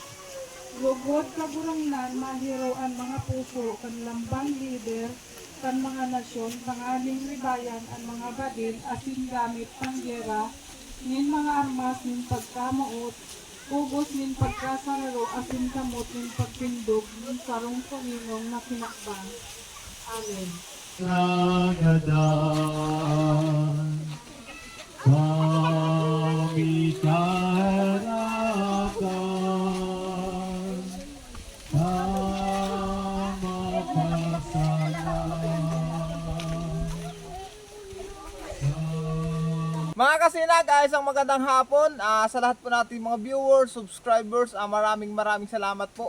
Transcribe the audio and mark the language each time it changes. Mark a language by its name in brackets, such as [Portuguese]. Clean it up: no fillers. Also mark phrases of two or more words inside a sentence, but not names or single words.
[Bikol] Lugod kaburangnan mahiro ang mga puso kan lambang lider kan mga nasyon pangaling ribayan ang mga badil asin gamit pang gera nin mga armas nin pagkamuot ubos nin pagkasararo asin kamot nin pagpindog nin sarong Panginoong na kinakbang. Amen. Nagadan kami kaharapan tama [Filipino] Mga kasinag, isang magandang hapon sa lahat po natin mga viewers, subscribers, maraming salamat po.